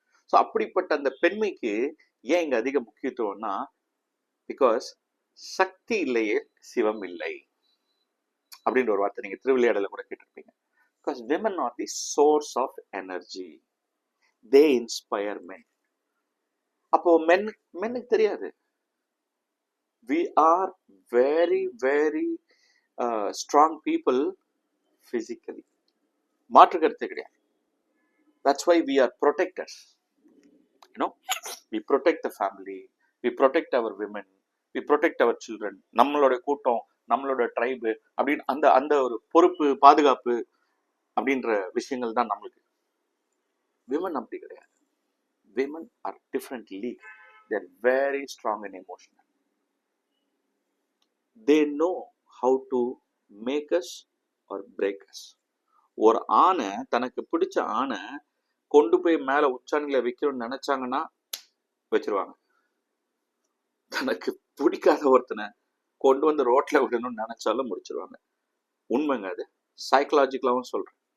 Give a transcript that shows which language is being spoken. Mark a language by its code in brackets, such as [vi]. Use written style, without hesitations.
[ta] So அப்படிப்பட்ட அந்த பெண்மைக்கு ஏன் இங்க அதிக முக்கியத்துவம்னா, பிகாஸ் சக்தி இல்லையே சிவம் இல்லை அப்படின்ற ஒரு வார்த்தை நீங்க திருவிளையாடல கூட கேட்டிருப்பீங்க. [en] Because women are the source of energy, they inspire men. [ta] அப்போ மென்னுக்கு தெரியாது. [en] We are very, very strong people physically. [ta] மாற்று கருத்து கிடையாது. [en] That's why we are protectors. You know, we protect the family, we protect our women, we protect our children. [ta] நம்மளோட கூட்டம், நம்மளோட tribe அப்படின்னு அந்த அந்த ஒரு பொறுப்பு, பாதுகாப்பு அப்படின்ற விஷயங்கள் தான் நம்மளுக்கு. விமன் அப்படி கிடையாது. [en] Women are different league. They are very strong and emotional. They know how to make us or break us. [ta] ஒரு ஆணை, தனக்கு பிடிச்ச ஆணை கொண்டு போய் மேல உச்சாணியில வைக்கணும்னு நினைச்சாங்கன்னா வச்சிருவாங்க. தனக்கு பிடிக்காத ஒருத்தனை கொண்டு வந்து ரோட்ல விடணும்னு நினைச்சாலும் முடிச்சிருவாங்க. உண்மைங்க, அது சைக்கலாஜிக்கலாவும் சொல்றேன்.